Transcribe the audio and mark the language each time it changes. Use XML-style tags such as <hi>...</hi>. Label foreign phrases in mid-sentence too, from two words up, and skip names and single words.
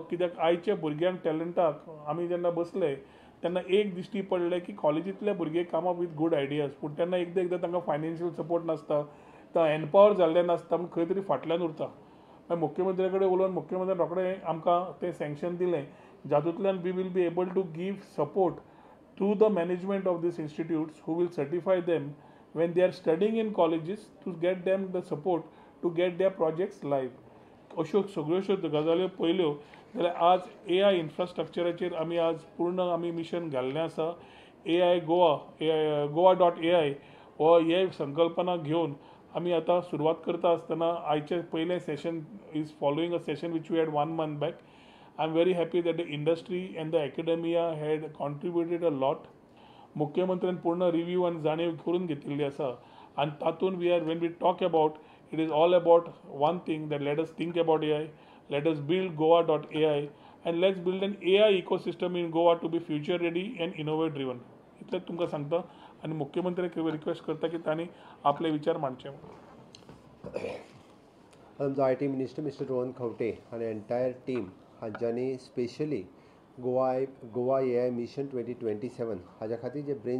<kok>कित्याक आयच्या भुरग्यांक टॅलंटाक आमी जेन्ना बसले तेन्ना एक दिश्टी पडलें की कॉलेजींतले भुरगे</kok> <en>come up with good ideas,</en> <kok>पूण तेन्ना एकदां तांकां</kok> <en>financial support</en> <kok>नासता, तो एम्पावर जाल्ले नासता, पूण खंय तरी फाटल्यान उरता. मागीर मुख्यमंत्र्या कडेन उलोवन मुख्यमंत्र्यान रोखडें आमकां तें सँक्शन दिलें, जातूंतल्यान</kok> <en>we will be able to give support to the management of these institutes who will certify them when they are studying in colleges to get them the support to get their projects live.</en> <kok>अश्यो सगळ्योश्यो गजाल्यो पयल्यो जाल्यार आज AI इन्फ्रास्ट्रक्चराचेर आमी आज पूर्ण आमी मिशन घाल्लें आसा. AI गोवा, goa.ai हो हे संकल्पना घेवन आम्ही आता सुरुवात करता असताना आयचे पहिले सेशन</kok> <en>is following a session which we had 1 month back. I am very happy that the industry and the academia had contributed a lot.</en> <kok>मुख्यमंत्र्यान पूर्ण रिव्ह्यू आणि जाणीव करून घेतलेली आसा आणि तातूंत</kok> <en>we are when we talk about it is all about one thing that let us think about AI, let us build goa.ai and let's build an AI ecosystem in Goa to be future ready and innovate driven.</en> <kok>इतलें तुमकां सांगता आणि मुख्यमंत्र्याक रिक्वेस्ट करता की तांणी आपले विचार मांडचे. आमचो IT मिनिस्टर मिस्टर रोहन खंवटे आनी</kok> <en>entire team</en> <kok>हांच्यांनी स्पेशली गोवा AI मिशन 2027 हाज्या खातीर जे ब्रेन</kok>